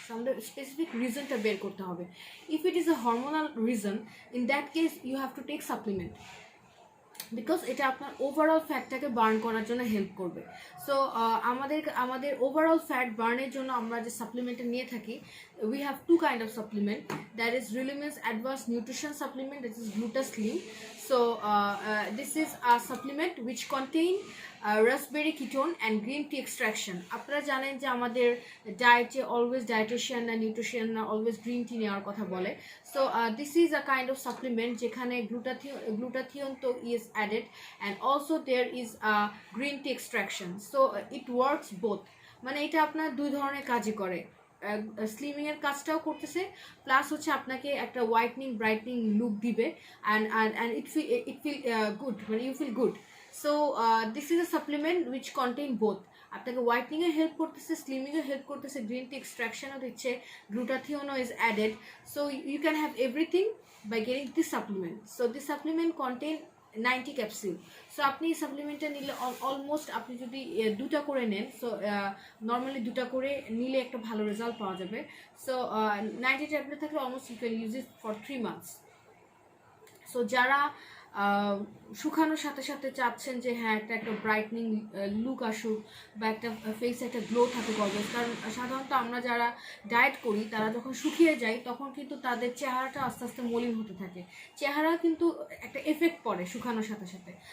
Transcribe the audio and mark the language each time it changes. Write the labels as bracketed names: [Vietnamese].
[Bangla] আমাদের স্পেসিফিক রিজনটা বের করতে হবে। [English] if it is a hormonal reason, in that case you have to take supplement, because [Bangla] এটা আপনার ওভারঅল ফ্যাটটাকে বার্ন করার জন্য হেল্প করবে। সো আমাদের ওভারঅল ফ্যাট বার্নের জন্য আমরা যে সাপ্লিমেন্টটা নিয়ে থাকি, [English] We have two kind of supplement. That is relimence advance nutrition supplement, that is glutaslim. So this is a supplement which contain raspberry ketone and green tea extraction. [Bangla] আপনারা জানেন যে আমাদের ডায়েটে অলওয়েজ ডায়েটিশিয়ান না নিউট্রিশিয়ান না অলওয়েজ গ্রিন টি নেওয়ার কথা বলে। [English] so this is a kind of supplement [Bangla] যেখানে গ্লুটাথিয়ন তো [English] Is added, and also there is a green tea extraction. So it works both. [Bangla] মানে এটা আপনার দুই ধরনের কাজই করে, স্লিমিং এর কাজটাও করতেছে, প্লাস হচ্ছে আপনাকে একটা হোয়াইটনিং ব্রাইটনিং লুক দিবে, [English] and it feel good, [Bangla] মানে [English] You feel good. So this is a supplement which contain both. [Bangla] আপনাকে হোয়াইটনিং এ হেল্প করতেছে, স্লিমিং এ হেল্প করতেছে, গ্রিন টি এক্সট্রাকশনও দিচ্ছে, গ্লুটাথিওনও is added. [English] So you can have everything by getting this supplement. So this supplement contain 90 capsule. [Bangla] So আপনি সাপ্লিমেন্টটা নিলে almost আপনি যদি দুটা করে নেন, সো নর্মালি দুটা করে নিলে একটা ভালো রেজাল্ট পাওয়া যাবে। [English] So 90 tablet থাকলে almost you can use it for 3 months। [Bangla] So যারা শুকানোর সাথে সাথে চাচ্ছেন যে হ্যাঁ একটা ব্রাইটনিং লুক আসুক বা একটা ফেসে একটা গ্লো থাকে অলওয়েজ, কারণ সাধারণত আমরা যারা ডায়েট করি তারা যখন শুকিয়ে যায় তখন কিন্তু তাদের চেহারাটা আস্তে আস্তে মলিন হতে থাকে, চেহারা কিন্তু একটা এফেক্ট পড়ে শুকানোর সাথে সাথে।